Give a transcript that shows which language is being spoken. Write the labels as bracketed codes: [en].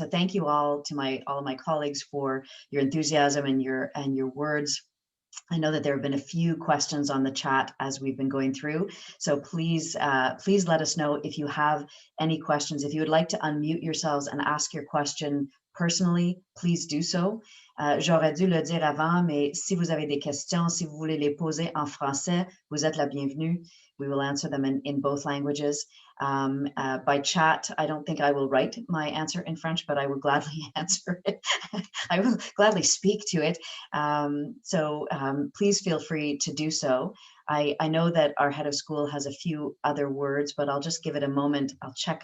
[en] So thank you all to all of my colleagues for your enthusiasm and your words. I know that there have been a few questions on the chat as we've been going through. So please let us know if you have any questions. If you would like to unmute yourselves and ask your question personally, please do so. [fr] J'aurais dû le dire avant, mais si vous avez des questions, si vous voulez les poser en français, vous êtes la bienvenue. [en] We will answer them in both languages. By chat, I don't think I will write my answer in French, but I will gladly answer it. I will gladly speak to it. So please feel free to do so. I know that our head of school has a few other words, but I'll just give it a moment. I'll check.